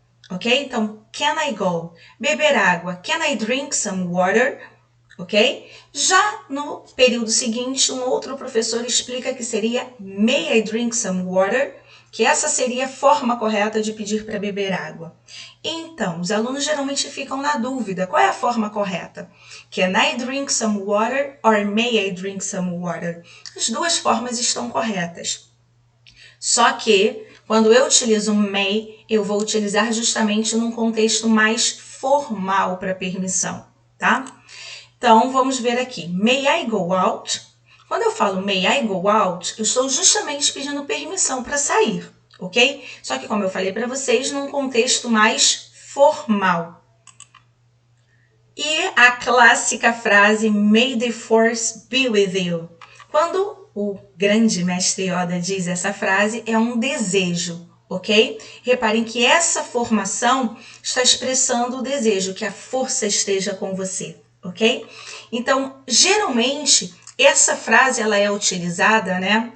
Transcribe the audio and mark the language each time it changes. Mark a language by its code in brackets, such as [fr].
[en] Ok? Então, can I go? [pt] Beber água. [en] Can I drink some water? Ok? [pt] Já no período seguinte, um outro professor explica que seria [en] May I drink some water? [pt] Que essa seria a forma correta de pedir para beber água. Então, os alunos geralmente ficam na dúvida, qual é a forma correta? [en] Can I drink some water or may I drink some water? [pt] As duas formas estão corretas. Só que, quando eu utilizo may, eu vou utilizar justamente num contexto mais formal para permissão, tá? Então, vamos ver aqui. [en] May I go out? [pt] Quando eu falo [en] may I go out, [pt] eu estou justamente pedindo permissão para sair, ok? Só que, como eu falei para vocês, num contexto mais formal. E a clássica frase [en] May the force be with you. [pt] Quando o grande mestre Yoda diz essa frase, é um desejo, ok? Reparem que essa formação está expressando o desejo, que a força esteja com você, ok? Então, geralmente, essa frase ela é utilizada, né?